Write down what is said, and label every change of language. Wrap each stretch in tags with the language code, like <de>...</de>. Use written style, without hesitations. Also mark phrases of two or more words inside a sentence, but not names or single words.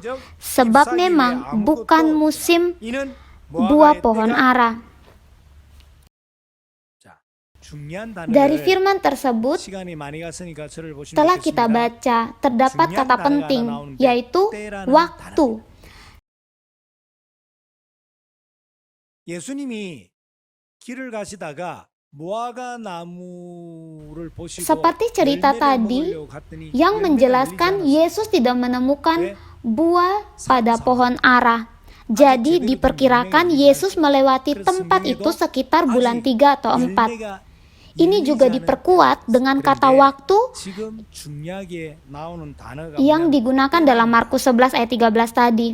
<id>Sebab memang bukan musim buah pohon ara. Dari firman tersebut telah kita baca, terdapat kata penting, yaitu waktu.</id> <ko>예수님이 길을 가시다가 무화과 나무를 보시고</ko> <id>Seperti cerita tadi yang menjelaskan Yesus tidak menemukan buah pada pohon ara. Jadi diperkirakan Yesus melewati tempat itu sekitar bulan 3 atau 4. Ini juga diperkuat dengan kata waktu yang digunakan dalam Markus 11 ayat 13 tadi.</id>